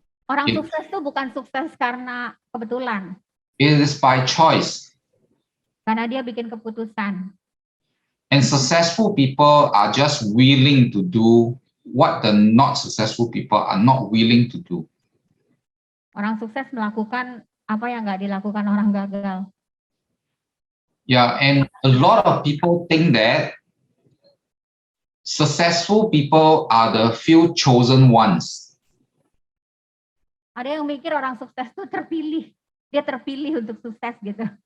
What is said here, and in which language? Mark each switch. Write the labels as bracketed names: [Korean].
[Indonesian] Orang sukses tuh bukan sukses karena kebetulan. [English] It is by choice. [Indonesian] Karena dia bikin keputusan. [English] And successful people are just willing to do what the not successful people are not willing to do. [Indonesian] Orang sukses melakukan apa yang nggak dilakukan orang gagal. [English] Yeah, and a lot of people think that successful people are the few chosen ones. [Indonesian] Ada yang mikir orang sukses tuh terpilih. Dia terpilih untuk sukses gitu.